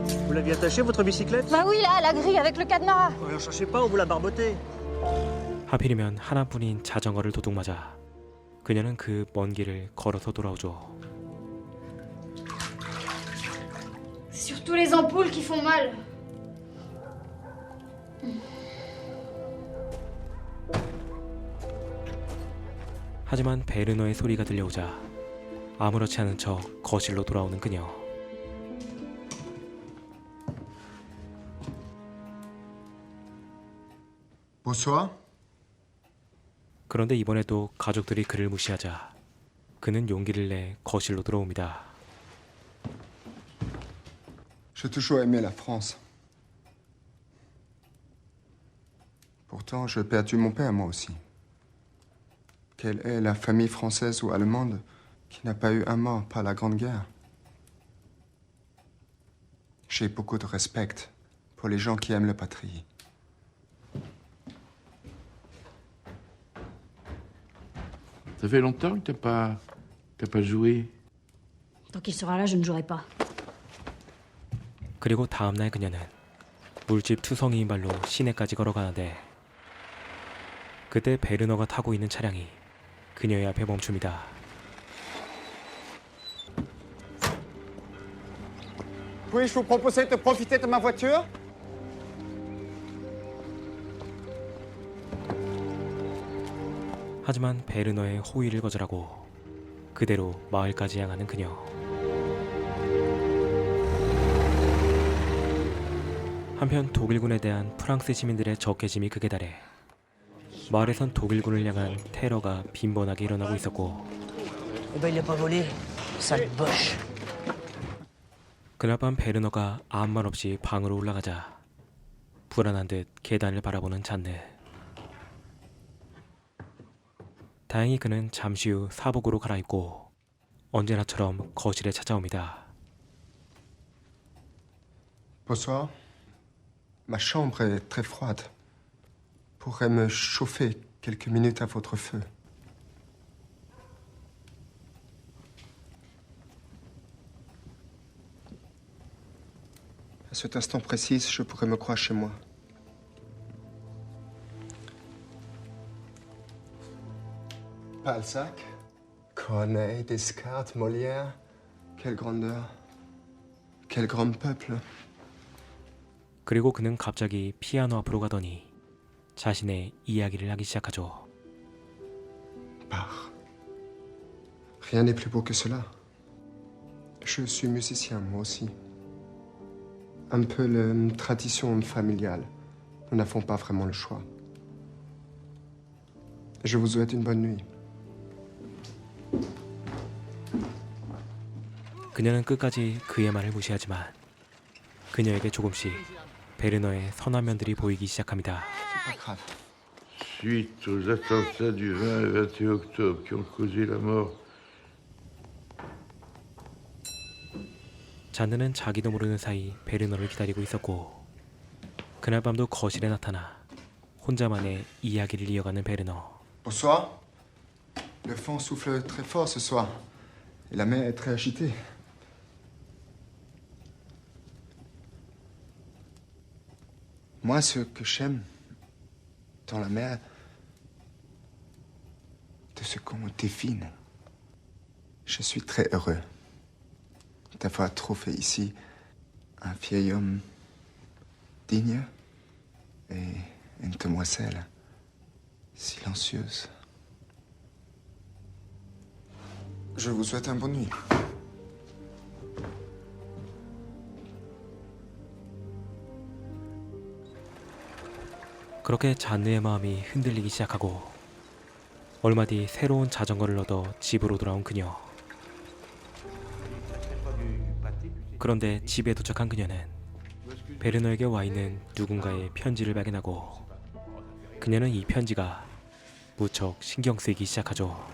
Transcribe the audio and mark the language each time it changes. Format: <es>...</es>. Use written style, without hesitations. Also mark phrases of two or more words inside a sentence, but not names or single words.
<fr>Vous l'aviez attachée, votre bicyclette? Bah oui, là, la grille avec le cadenas. Ne la cherchez pas, on vous l'a barbotée.</fr> <ko>하필이면 하나뿐인 자전거를 도둑맞아 그녀는 그 먼 길을 걸어서 돌아오죠.</ko> <fr>C'est surtout les ampoules qui font mal.</fr> <ko>하지만 베르너의 소리가 들려오자 아무렇지 않은 척 거실로 돌아오는 그녀.</ko> <fr>Bonsoir.</fr> <ko>그런데 이번에도 가족들이 그를 무시하자 그는 용기를 내 거실로 들어옵니다.</ko> <fr>J'ai toujours aimé la France. Pourtant, j'ai perdu mon père, moi aussi. Quelle est la famille française ou allemande qui n'a pas eu un mort par la Grande Guerre? J'ai beaucoup de respect pour les gens qui aiment la patrie. Ça fait longtemps que t'as pas joué. Tant qu'il sera là, je ne jouerai pas.</fr> <ko>그리고 다음날 그녀는 물집 투성이인 발로 시내까지 걸어가는데 그때 베르너가 타고 있는 차량이 그녀의 앞에 멈춥니다.</ko> <fr>Puis-je vous proposer de profiter de ma voiture?</fr> <ko>하지만 베르너의 호의를 거절하고 그대로 마을까지 향하는 그녀. 한편 독일군에 대한 프랑스 시민들의 적개심이 극에 달해 마을에선 독일군을 향한 테러가 빈번하게 일어나고 있었고</ko> <fr>Eh ben, il a pas volé. Sale boche.</fr> <ko>그날 밤 베르너가 아무 말 없이 방으로 올라가자 불안한 듯 계단을 바라보는 잔느. 다행히 그는 잠시 후 사복으로 갈아입고 언제나처럼 거실에 찾아옵니다.</ko> <fr>Bonsoir. Ma chambre est très froide. Pourrais me chauffer quelques minutes à votre feu. À cet instant précis, je pourrais me croire chez moi. Balzac, Corneille, Descartes, Molière. Quelle grandeur. Quel grand peuple.</fr> <ko>그리고 그는 갑자기 피아노 앞으로 가더니 자신의 이야기를 하기 시작하죠.</ko> <fr>Bach. Rien n'est plus beau que cela. Je suis musicien, moi aussi. Un peu la tradition familiale. Nous n'avons pas vraiment le choix. Je vous souhaite une bonne nuit.</fr> <ko>그녀는 끝까지 그의 말을 무시하지만 그녀에게 조금씩 베르너의 선한 면들이 보이기 시작합니다.</ko> <fr>C'est pas grave. Suite aux attentats du 20 et 21 octobre qui ont causé la mort</fr> <ko>잔느는 자기도 모르는 사이 베르너를 기다리고 있었고 그날 밤도 거실에 나타나 혼자만의 이야기를 이어가는 베르너.</ko> <fr>Bonsoir. Le vent souffle très fort ce soir. Et la mer est très agitée. Moi, ce que j'aime dans la mer, de ce qu'on me défine, je suis très heureux d'avoir trouvé ici un vieil homme digne et une demoiselle silencieuse. Je vous souhaite une bonne nuit.</fr> <ko>그렇게 잔느의 마음이 흔들리기 시작하고 얼마 뒤 새로운 자전거를 얻어 집으로 돌아온 그녀. 그런데 집에 도착한 그녀는 베르너에게 와 있는 누군가의 편지를 발견하고 그녀는 이 편지가 무척 신경 쓰이기 시작하죠.</ko>